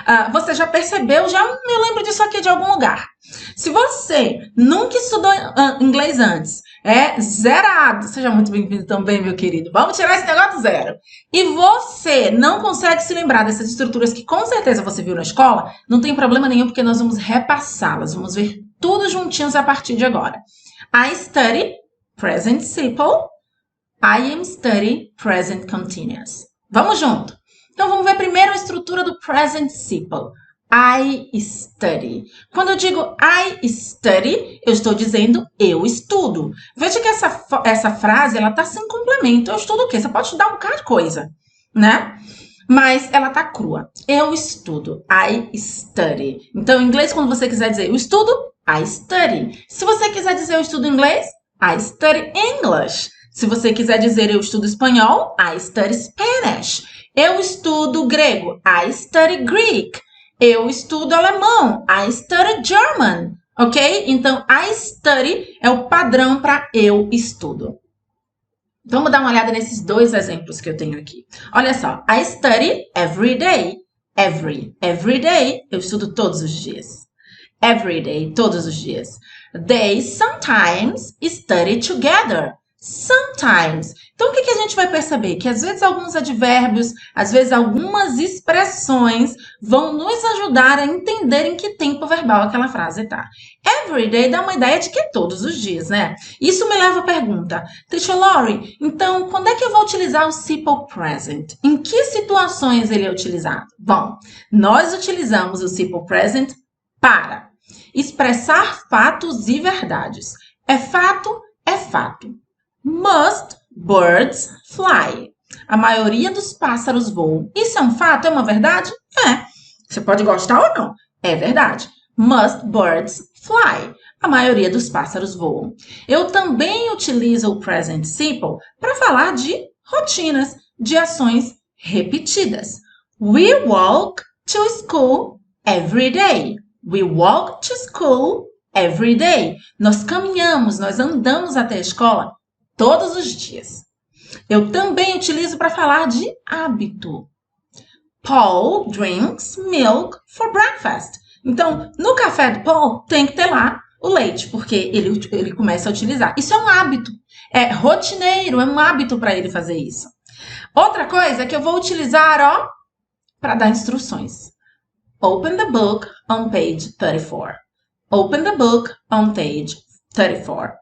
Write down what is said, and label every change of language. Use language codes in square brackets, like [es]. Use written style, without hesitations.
[pt] Você já percebeu, já me lembro disso aqui de algum lugar. Se você nunca estudou inglês antes, é zerado, seja muito bem-vindo também, meu querido. Vamos tirar esse negócio do zero. E você não consegue se lembrar dessas estruturas que com certeza você viu na escola, não tem problema nenhum, porque nós vamos repassá-las, vamos ver tudo juntinhos a partir de agora. [en] I study, present simple. I am study, present continuous. [pt] Vamos junto. Então, vamos ver primeiro a estrutura do present simple. [en] I study. [pt] Quando eu digo [en] I study, [pt] eu estou dizendo eu estudo. Veja que essa frase, ela tá sem complemento. Eu estudo o quê? Você pode estudar um bocado de coisa, né? Mas ela tá crua. Eu estudo. [en] I study. [pt] Então, em inglês, quando você quiser dizer eu estudo, [en] I study. [pt] Se você quiser dizer eu estudo inglês, [en] I study English. [pt] Se você quiser dizer eu estudo espanhol, [en] I study Spanish. [pt] Eu estudo grego, [en] I study Greek. [pt] Eu estudo alemão, [en] I study German. [pt] Ok? Então, [en] I study [pt] é o padrão para eu estudo. Vamos dar uma olhada nesses dois exemplos que eu tenho aqui. Olha só. [en] I study every day. Every day. [pt] Eu estudo todos os dias. [en] Every day, [pt] todos os dias. [en] They sometimes study together. Sometimes. [pt] Então, o que a gente vai perceber? Que às vezes alguns advérbios, às vezes algumas expressões vão nos ajudar a entender em que tempo verbal aquela frase está. [en] Every day [pt] dá uma ideia de que é todos os dias, né? Isso me leva à pergunta, Teacher Lori, então quando é que eu vou utilizar o simple present? Em que situações ele é utilizado? Bom, nós utilizamos o simple present para expressar fatos e verdades. É fato, é fato. [en] Most birds fly. [pt] A maioria dos pássaros voam. Isso é um fato? É uma verdade? É. Você pode gostar ou não. É verdade. [en] Most birds fly. [pt] A maioria dos pássaros voam. Eu também utilizo o present simple para falar de rotinas, de ações repetidas. [en] We walk to school every day. We walk to school every day. [pt] Nós caminhamos, nós andamos até a escola todos os dias. Eu também utilizo para falar de hábito. [en] Paul drinks milk for breakfast. [pt] Então, no café do Paul tem que ter lá o leite, porque ele começa a utilizar. Isso é um hábito. É rotineiro, é um hábito para ele fazer isso. Outra coisa é que eu vou utilizar, ó, para dar instruções. [en] Open the book on page 34. Open the book on page 34.